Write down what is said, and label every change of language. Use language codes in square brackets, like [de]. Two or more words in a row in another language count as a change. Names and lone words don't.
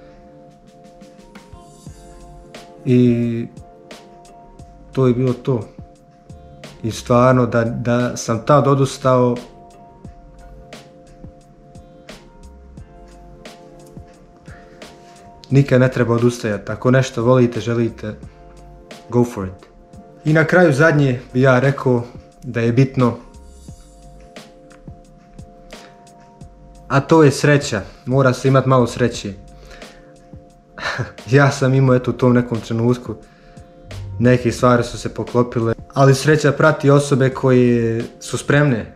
[hr] I to je bilo to. I stvarno da sam tad odustao, nikad ne treba odustajati. Ako nešto volite, želite, [en] go for it. [hr] I na kraju zadnje bi ja rekao da je bitno, a to je sreća. Mora se imati malo sreće. Ja sam imao u tom nekom trenutku, neke stvari su se poklopile, ali sreća prati osobe koje su spremne.